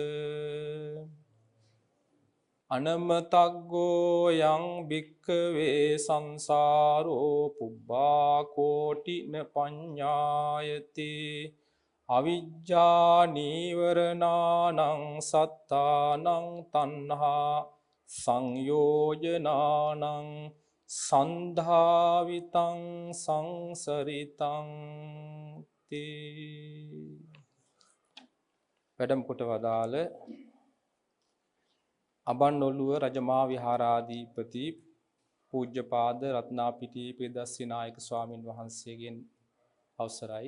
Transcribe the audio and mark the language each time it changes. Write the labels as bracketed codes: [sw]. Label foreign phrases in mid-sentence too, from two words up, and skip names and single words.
[pi] අනමතග්ගෝ යං භික්ඛවේ සංසාරෝ පුබ්බා කෝටින පඤ්ඤායති අවිජ්ජා නීවරණානං සත්තානං තණ්හා සංයෝජනානං සන්ධාවිතං සංසරිතං තී. [si] වැඩම කොට වදාළ අබන්නොළුව රජමහා විහාරාධිපති පූජ්‍යපාද රත්නාපිටියේ පෙදස්සී නායක ස්වාමින් වහන්සේගෙන් අවසරයි.